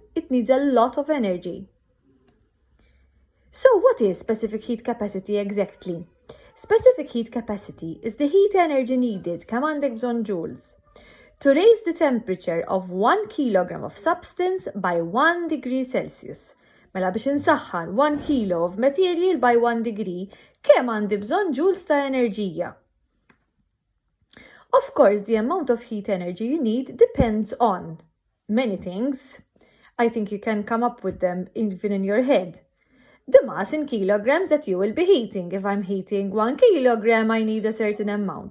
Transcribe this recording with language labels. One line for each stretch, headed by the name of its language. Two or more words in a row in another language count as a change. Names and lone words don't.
English: It needs a lot of energy. So what is specific heat capacity exactly? Specific heat capacity is the heat energy needed,
Maltese: kemm bżonn
English: joules, to raise the temperature of 1 kilogram of substance by 1 degree Celsius.
Maltese: Mela biex insaħħan 1 kilo
English: of material by 1 degree,
Maltese: kemm għandi bżonn joules ta' enerġija?
English: Of course, the amount of heat energy you need depends on many things. I think you can come up with them even in your head. The mass in kilograms that you will be heating. If I'm heating 1 kilogram, I need a certain amount.